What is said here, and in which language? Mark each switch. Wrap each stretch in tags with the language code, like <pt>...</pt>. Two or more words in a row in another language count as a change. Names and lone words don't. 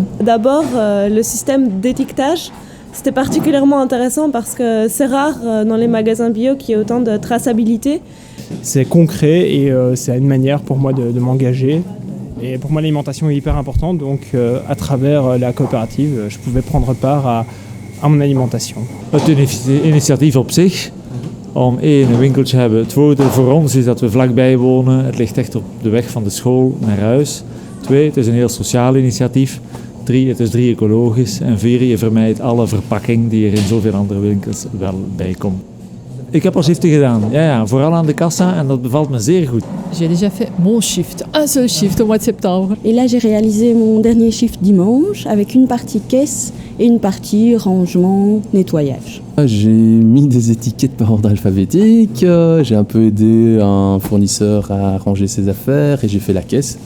<fr>D'abord, le système d'étiquetage, c'était particulièrement intéressant parce que c'est rare dans les magasins bio qu'il y ait autant de traçabilité. C'est concret et c'est une manière pour moi de m'engager. Et pour moi, l'alimentation est hyper importante, donc à travers la coopérative, je pouvais prendre part à mon alimentation.</fr> <nl>Het initiatief op zich, om een winkeltje te hebben. Het voordeel voor ons is dat we vlakbij wonen. Het ligt echt op de weg van de school naar huis. 2, het is een heel sociaal initiatief. 3, het is 3 ecologisch. En 4, je vermijdt alle verpakking die er in zoveel andere winkels wel bij komt. Ik heb al shiften gedaan, ja, vooral aan de kassa en dat bevalt me zeer goed.</nl> <fr>J'ai déjà fait mon shift, un seul shift au mois de septembre. Et là, j'ai réalisé mon dernier shift dimanche avec une partie caisse et une partie rangement, nettoyage. J'ai mis des étiquettes par ordre alphabétique, j'ai un peu aidé un fournisseur à ranger ses affaires et j'ai fait la caisse.</fr>